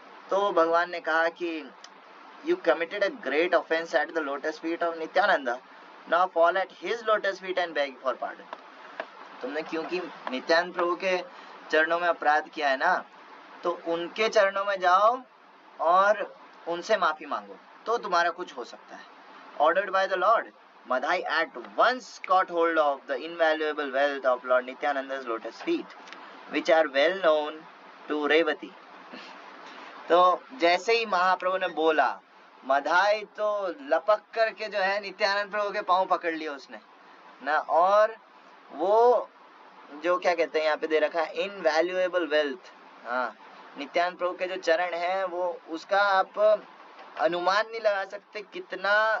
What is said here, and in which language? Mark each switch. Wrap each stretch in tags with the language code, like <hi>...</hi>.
<hi>तो भगवान ने कहा कि</hi> <en>You committed a great offence at the lotus feet of Nityananda, now fall at his lotus feet and beg for pardon.</en> <hi>तुमने क्योंकि नित्यानंद प्रभु के चरणों में अपराध किया है ना, तो उनके चरणों में जाओ और उनसे माफी मांगो, तो तुम्हारा कुछ हो सकता है।</hi> <en>Ordered by the Lord, Madhai at once caught hold of the invaluable wealth of Lord Nityananda's lotus feet, which are well known to Revati.</en> <hi>तो जैसे ही महाप्रभु ने बोला, मधाई तो लपक करके जो है नित्यानंद प्रभु के पांव पकड़ लिए उसने ना, और वो जो क्या कहते हैं यहाँ पे दे रखा है इनवैल्यूएबल वेल्थ, हाँ, नित्यानंद प्रभु के जो चरण है वो उसका आप अनुमान नहीं लगा सकते कितना,</hi>